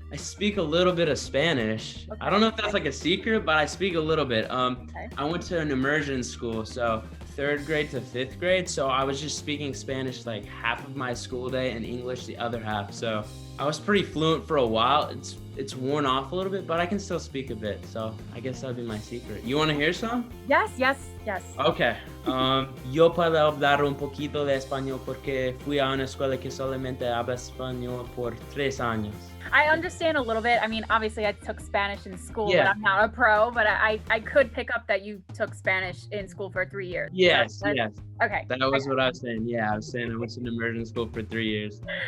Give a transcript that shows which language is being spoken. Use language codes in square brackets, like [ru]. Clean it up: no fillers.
[en] I speak a little bit of Spanish. Okay. I don't know if that's like a secret, but I speak a little bit. I went to an immersion school, so 3rd grade to 5th grade. So I was just speaking Spanish like half of my school day and English the other half. So I was pretty fluent for a while. It's worn off a little bit, but I can still speak a bit. So I guess that'd be my secret. You want to hear some? Yes. Okay. [es] Yo puedo hablar un poquito de español porque fui a una escuela que solamente habla español por 3 años. [en] I understand a little bit. I mean, obviously I took Spanish in school, Yeah. but I'm not a pro, but I could pick up that you took Spanish in school for 3 years. Yes. Okay. That was what I was saying. Yeah, I was saying I went to an immersion school for 3 years.